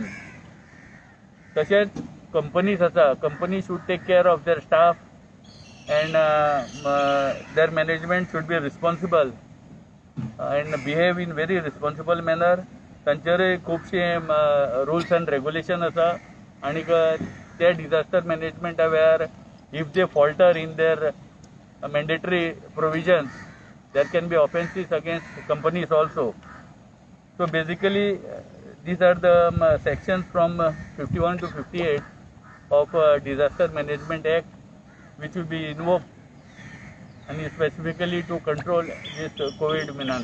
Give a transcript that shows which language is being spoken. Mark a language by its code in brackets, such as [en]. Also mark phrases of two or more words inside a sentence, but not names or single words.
[kok] तशेंच companies आसा, [en] company should take care of their staff, and their management should be responsible and behave in very responsible manner. [kok] तांचेरूय खुबशे [en] rules and regulation [kok] आसा, आनी ते [en] disaster management where if they falter in their mandatory provisions, there can be offences against companies also. So basically, these are the sections from 51 to 58 of Disaster Management Act, which will be invoked and specifically to control this COVID menace.